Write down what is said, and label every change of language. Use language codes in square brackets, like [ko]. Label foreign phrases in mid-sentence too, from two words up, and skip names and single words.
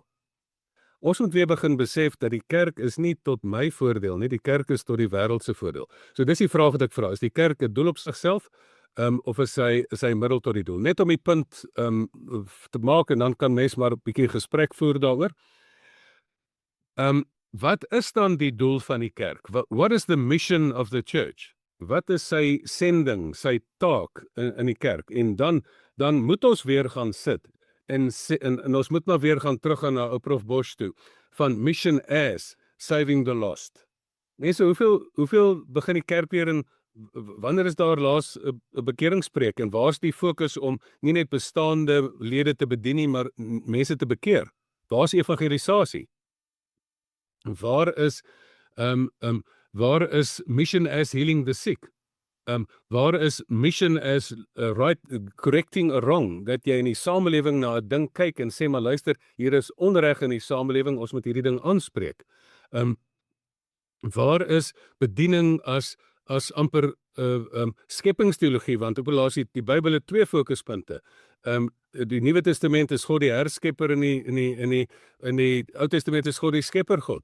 [af] Ons moet weer begin besef dat die kerk is nie tot my voordeel nie, die kerk is tot die wêreld se voordeel. So dis die vraag wat ek vra, is die kerk 'n doel op sigself, of is hy middel tot die doel? Net om die punt te maak, en dan kan mens maar 'n bietjie gesprek voer daaroor. Wat is dan die doel van die kerk? [en] What is the mission of the church? [af] Wat is sy sending, sy taak in die kerk? En dan moet ons weer gaan sit, en ons moet maar weer gaan teruggaan na ou Prof Bosch toe, van [en] mission as saving the lost. [af] Mense, hoeveel begin die kerk weer in, wanneer is daar laas 'n bekeringspreek, en waar is die fokus om nie net bestaande lede te bedien nie, maar mense te bekeer? Waar is evangelisasie? Waar is [en] mission as healing the sick? [af] Waar is [en] mission as correcting a wrong, [af] dat jy in die samelewing na 'n ding kyk en sê, maar luister, hier is onreg in die samelewing, ons moet hierdie ding aanspreek. Waar is bediening as amper skepingsteologie, want ek bedoel, die Bybel het 2 fokuspunte. Die Nuwe Testament is God die herskepper, in die Ou Testament is God die skepper God.